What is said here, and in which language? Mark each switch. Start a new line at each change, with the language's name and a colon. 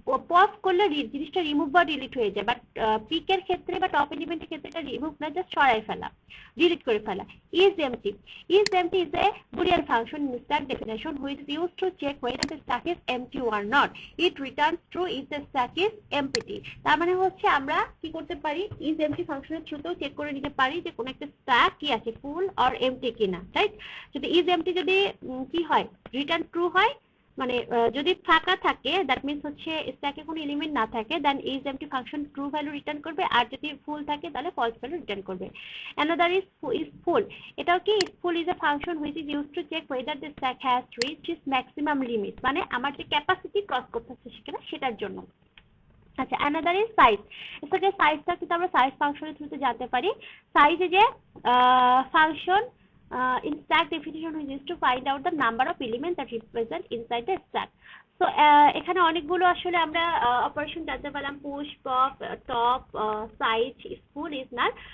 Bangla: Pop করলে জিনিসটা remove বা ডিলিট হয়ে যায়, বাট পিকের ক্ষেত্রে বা টপ এলিমেন্টের ক্ষেত্রে এটা রিমুভ না, জাস্ট সরাই ফেলা, ডিলিট করে ফেলা।
English: is empty is a boolean function in stack definition which is used to check whether the stack is empty or not. It returns true if the stack is empty.
Bangla: তার মানে হচ্ছে আমরা কি করতে পারি, is empty ফাংশনের থ্রুতেও check করে নিতে পারি যে কোন একটা স্ট্যাক কি আছে, ফুল অর এমটি কিনা, রাইট। যদি is empty যদি কি হয়, রিটার্ন ট্রু হয়, মানে যদি ফাঁকা থাকে দ্যাট মিন্স হচ্ছে স্ট্যাকে কোনো এলিমেন্ট না থাকে, দেন is empty function true value return করবে, আর যদি ফুল থাকে তাহলে ফলস ভ্যালু রিটার্ন করবে।
English: another is full, এটাও কি, full is a function which is used to check whether the stack has reached its maximum limit,
Bangla: মানে আমার যে ক্যাপাসিটি ক্রস করতেছে সেখানে সেটার জন্য। আচ্ছা, another is size, এটাকে সাইজটা কিন্তু আমরা সাইজ ফাংশনের থ্রুতে জানতে পারি। সাইজ যে function
English: in stack definition we used to find out the number of elements that represent inside the stack.
Bangla: So এখানে অনেকগুলো আসলে আমরা অপারেশন জানতে পারলাম, push, pop, top, size, full, is null.